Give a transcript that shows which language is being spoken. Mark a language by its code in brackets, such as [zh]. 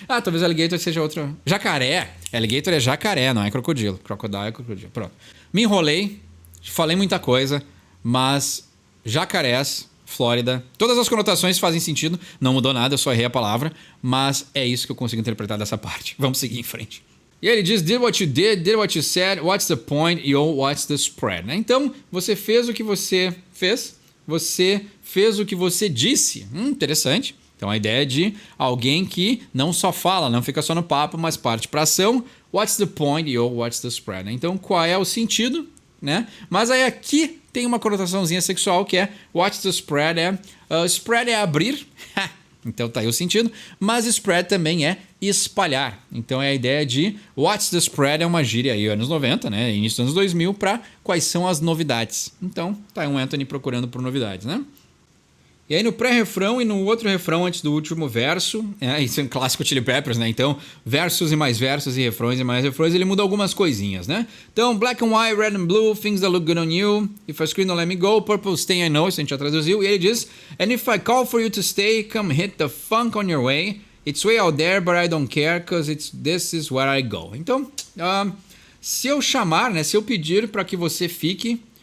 [pt] Talvez o Alligator seja outro... Jacaré. Alligator é jacaré, não é crocodilo. Crocodile é crocodilo. Pronto. Me enrolei. Falei muita coisa, mas jacarés, Flórida, todas as conotações fazem sentido, não mudou nada, eu só errei a palavra, mas é isso que eu consigo interpretar dessa parte. Vamos seguir em frente. E ele diz, [en] did what you said, what's the point, yo, what's the spread? [pt] Né? Então, você fez o que você fez o que você disse. Interessante. Então, a ideia é de alguém que não só fala, não fica só no papo, mas parte para ação. [en] What's the point, yo, what's the spread? [pt] Né? Então, qual é o sentido? Né? Mas aí aqui tem uma conotaçãozinha sexual que é [en] what's the spread? [pt] Spread é abrir, então tá aí o sentido, mas spread também é espalhar. Então é a ideia de [en] what's the spread [pt] é uma gíria aí anos 90, né? Início dos anos 2000 para quais são as novidades. Então tá aí um Anthony procurando por novidades, né? E aí no pré-refrão e no outro refrão antes do último verso, isso é um clássico Chili Peppers, né? Então, versos e mais versos e refrões e mais refrões, ele muda algumas coisinhas, né? [en] Então, black and white, red and blue, things that look good on you, if I scream, don't let me go, purple stay, I know, [pt] isso a gente já traduziu. E ele diz, [en] and if I call for you to stay, come hit the funk on your way, it's way out there, but I don't care, cause this is where I go. [pt] Então, se eu chamar, né? Se eu pedir para que você fique...